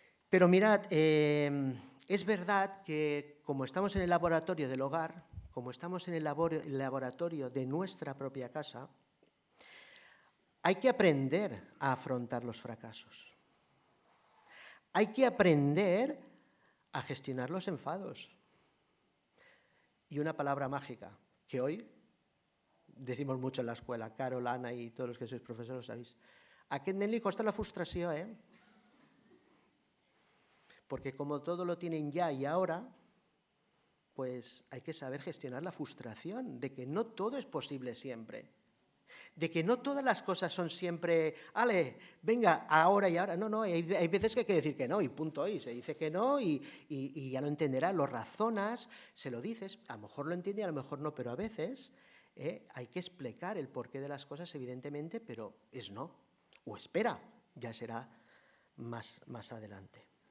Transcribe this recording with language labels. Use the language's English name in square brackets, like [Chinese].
[Spanish] Pero mirad, es verdad que como estamos en el laboratorio del hogar, como estamos en el laboratorio de nuestra propia casa, hay que aprender a afrontar los fracasos. Hay que aprender a gestionar los enfados. Y una palabra mágica, que hoy decimos mucho en la escuela, Carol, Ana y todos los que sois profesores sabéis. [Catalan] A aquest nen li costa la frustració, ¿eh? [Spanish] Porque como todo lo tienen ya y ahora, pues hay que saber gestionar la frustración de que no todo es posible siempre. De que no todas las cosas son siempre, ale, venga, ahora y ahora. No, hay veces que hay que decir que no y punto, y se dice que no y ya lo entenderás, lo razonas, se lo dices, a lo mejor lo entiende y a lo mejor no, pero a veces hay que explicar el porqué de las cosas, evidentemente, pero es no, o espera, ya será más adelante.